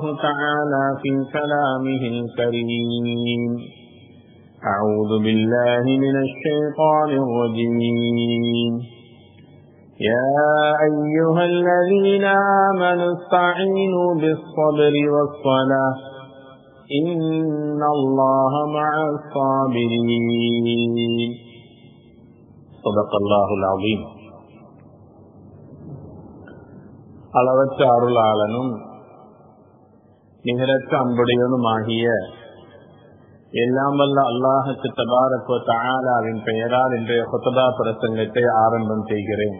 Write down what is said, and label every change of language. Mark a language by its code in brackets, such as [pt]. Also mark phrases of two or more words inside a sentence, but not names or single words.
[ar] تعالى في كلامه الكريم أعوذ بالله من الشيطان الرجيم يا أيها الذين آمنوا استعينوا بالصبر والصلاة إن الله مع الصابرين صدق الله العظيم. [ta] அளவற்ற அருளாளனும் நிகரற்ற அன்புடையனுமாகிய எல்லாம் வல்ல அல்லாஹ் [ar] تبارك وتعالى [ta] பெயரால் இன்றைய குத்பா பிரசங்கத்தை ஆரம்பம் செய்கிறேன்.